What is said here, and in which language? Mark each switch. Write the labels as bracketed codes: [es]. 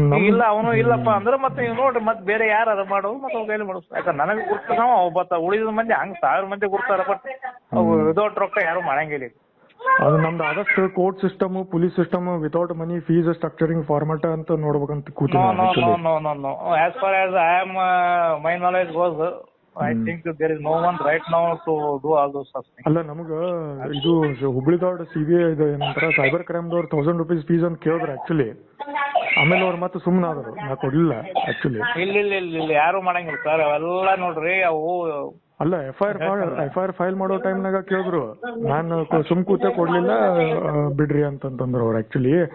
[kn] ಇಲ್ಲ ಅವನು ಇಲ್ಲಪ್ಪ ಅಂದ್ರೆ ಮತ್ತೆ ನೀವು ನೋಡ್ರಿ ಮತ್ತೆ ಬೇರೆ ಯಾರು ಅದ ಮಾಡೋದು ಮತ್ತೆ ಅವ್ರ ಕೈಲಿ ಮಾಡಿಸ್. ಯಾಕಂದ್ರೆ ನನಗೆ ಗುರ್ತ ನಾವು ಒಬ್ಬ ಉಳಿದ ಮಂದಿ ಹಂಗ್ 1000 ಮಂದಿ ಗುರ್ತಾರ ಬಟ್ ವಿದೌಟ್ ರೊಕ್ಕ ಯಾರು ಮಾಡಂಗಿಲ್ಲ. ಅದು ನಮ್ದು ಆದಷ್ಟು court system police system without ಮನಿ ಫೀಸ್ ಸ್ಟ್ರಕ್ಚರಿಂಗ್ ಫಾರ್ಮ್ಯಾಟ್ ಅಂತ ನೋಡ್ಬೇಕಂತ ಕೂತೀನಿ. [en] No. As far as I am, my knowledge goes, I think there is no one right now to do all those things. [kn] ಅಲ್ಲ ನಮಗ ಇದು ಹುಬ್ಳಿದವ್ರ CBI ಇದು ಏನಂತಾರ cyber crime ದವ್ರು 1000 rupees fees ಅಂತ ಕೇಳಿದ್ರು actually. ಆಮೇಲೆ ಅವ್ರು ಮತ್ತೆ ಸುಮ್ಮನೆ ಆದ್ರು, ನಾ ಕೊಡ್ಲಿಲ್ಲ ಆಕ್ಚುಲಿ. ಇಲ್ಲ ಯಾರು ಮಾಡಂಗಿಲ್ಲ ಸರ್ ಅವೆಲ್ಲ ನೋಡ್ರಿ ಅವು. ಅಲ್ಲ FIR ಫೈಲ್ ಮಾಡೋ ಟೈಮ್ನಾಗ ಕೇಳಿದ್ರು, ನಾನು ಸುಮ್ ಕೂತೆ ಕೊಡ್ಲಿಲ್ಲ ಬಿಡ್ರಿ ಅಂತಂದ್ರು ಅವ್ರು ಆಕ್ಚುಲಿ.